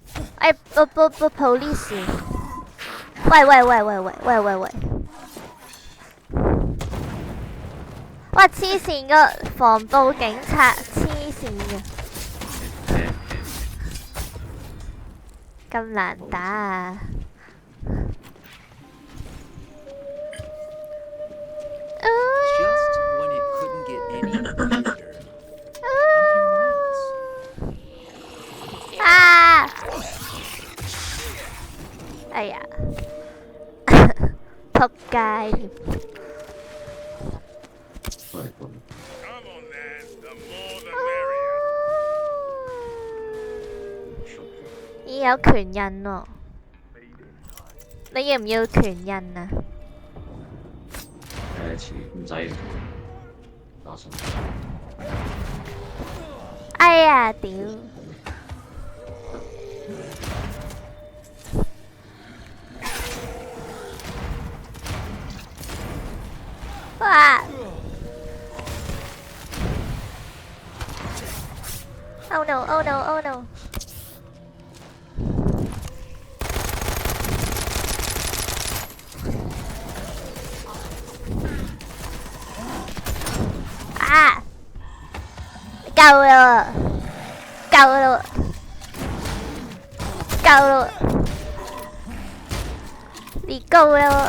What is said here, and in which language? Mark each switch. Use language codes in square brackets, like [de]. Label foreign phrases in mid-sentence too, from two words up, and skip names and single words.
[yue] 哎，police！ 喂！哇！黐線個防暴警察，黐線嘅。咁難打啊！ [en] Just when it couldn't get any weirder, I'm hearing whales. 啊！哎呀！ [yue] 仆街！ 咦，有拳印喎！你要唔要拳印啊？唔使。打信。哎呀，屌！哇 [en] ！Oh no! Oh no! Oh no! 啊！ [yue] 夠啦！夠啦！夠啦！你夠啦！